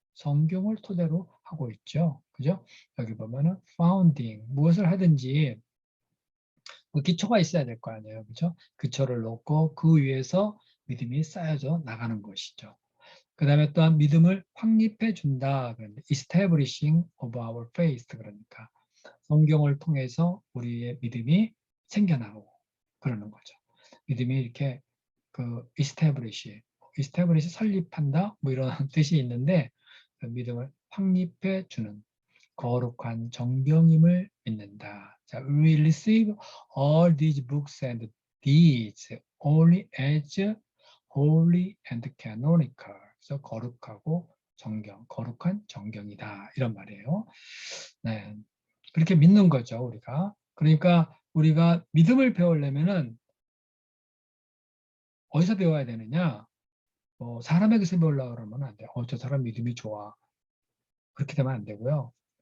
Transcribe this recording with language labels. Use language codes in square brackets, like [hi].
[ko] 성경을 토대로 하고 있죠. 그죠? 여기 보면은 founding 무엇을 하든지 그 기초가 있어야 될 거 아니에요. 그죠? 기초를 놓고 그 위에서 믿음이 쌓여져 나가는 것이죠. 그 다음에 또한 믿음을 확립해 준다. [en] establishing of our faith. [ko] 그러니까 성경을 통해서 우리의 믿음이 생겨나고 그러는 거죠. 믿음이 이렇게 establish 설립한다 뭐 이런 뜻이 있는데 그 믿음을 확립해 주는 거룩한 정경임을 믿는다. [en] 자, we receive all these books and deeds only as holy and canonical. [ko] 그래서 거룩하고 거룩한 정경이다. 이런 말이에요. 네. 그렇게 믿는 거죠, 우리가. 그러니까 우리가 믿음을 배우려면은 어디서 배워야 되느냐? 뭐 사람에게서 배우려고 그러면 안 돼요. 저 사람 믿음이 좋아. 그렇게 되면 안 되고요.